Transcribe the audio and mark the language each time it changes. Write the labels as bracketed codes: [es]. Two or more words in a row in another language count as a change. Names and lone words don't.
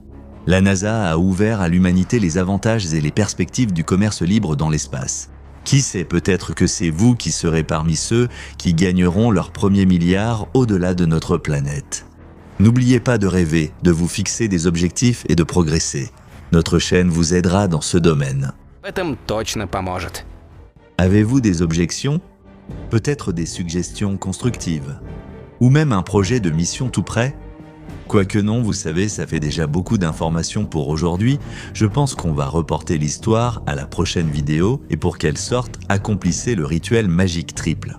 [fr] La NASA a ouvert à l'humanité les avantages et les perspectives du commerce libre dans l'espace. Qui sait, peut-être que c'est vous qui serez parmi ceux qui gagneront leur premier milliard au-delà de notre planète. N'oubliez pas de rêver, de vous fixer des objectifs et de progresser. Notre chaîne vous aidera dans ce domaine. [ru] В этом точно поможет. [fr] Avez-vous des objections? Peut-être des suggestions constructives? Ou même un projet de mission tout prêt? Quoique non, vous savez, ça fait déjà beaucoup d'informations pour aujourd'hui. Je pense qu'on va reporter l'histoire à la prochaine vidéo et pour qu'elle sorte, accomplissez le rituel magique triple.